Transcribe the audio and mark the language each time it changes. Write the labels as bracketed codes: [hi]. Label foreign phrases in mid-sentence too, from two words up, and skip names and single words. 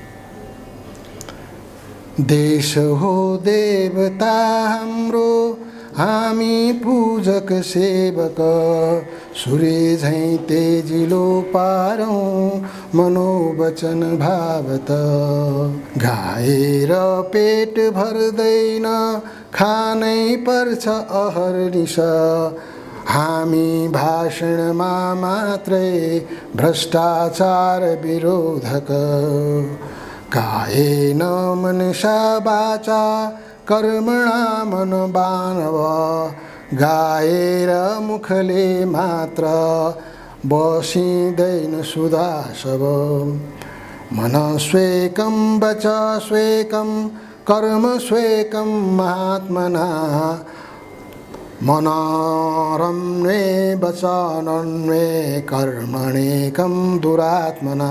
[ne] देश हो देवता हाम्रो हामी पूजक सेवक, सूर्य झैं तेजिलो पारौं मनोवचन भावत। गाएर पेट भर्दैन खानै पर्छ अहर्निश, हामी भाषणमा मात्रै भ्रष्टाचार विरोधक। [sa] कायेन मनसा वाचा कर्मणा मनोबानव, [ne] गाएर मुखले मात्र बसिँदैन सुधासव। [sa] मन स्वेकं वच स्वेकं कर्म स्वेकं महात्मना, मनोरम्ये वचनन्ये कर्मणेकं दुरात्मना।